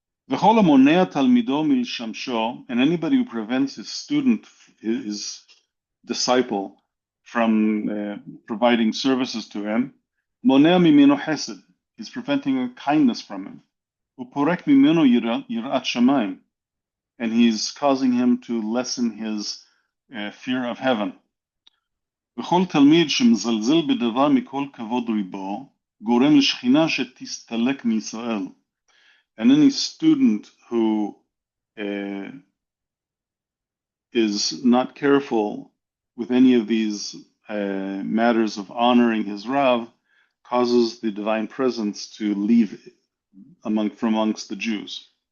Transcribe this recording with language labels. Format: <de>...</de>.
<he>V'chol hamonea talmido mil shamsho,</he> <en>and anybody who prevents his student, his disciple, from providing services to him.</en> <he>Monea mimeno chesed.</he> <en>He's preventing a kindness from him.</en> <he>Uporek mimeno yirat shamayim.</he> <en>And he's causing him to lessen his fear of heaven.</en> <he>וכל תלמיד שמזלזל בדבר מכל כבוד ריבו, גורם לשכינה שתסתלק מישראל.</he> <en>And any student who is not careful with any of these matters of honoring his Rav causes the divine presence to leave from amongst the Jews.</en>